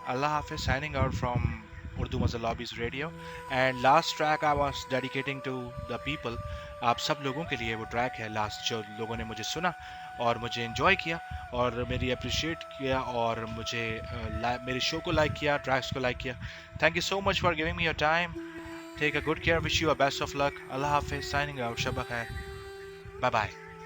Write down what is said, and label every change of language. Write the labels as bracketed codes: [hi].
[en] अल्लाह हाफिज, signing out from Urdu Mazza Lobbies Radio. And last track I was dedicating to the people. [hi] आप सब लोगों के लिए वो ट्रैक है लास्ट, जो लोगों ने मुझे सुना और मुझे एंजॉय किया और मेरी अप्रिशिएट किया और मुझे मेरे शो को लाइक किया, ट्रैक्स को लाइक किया। [en] Thank you so much for giving me your time. Take a good care, wish you a best of luck. [hi] Allah Hafiz, [en] signing out, [hi] शब खैर, [en] Bye bye.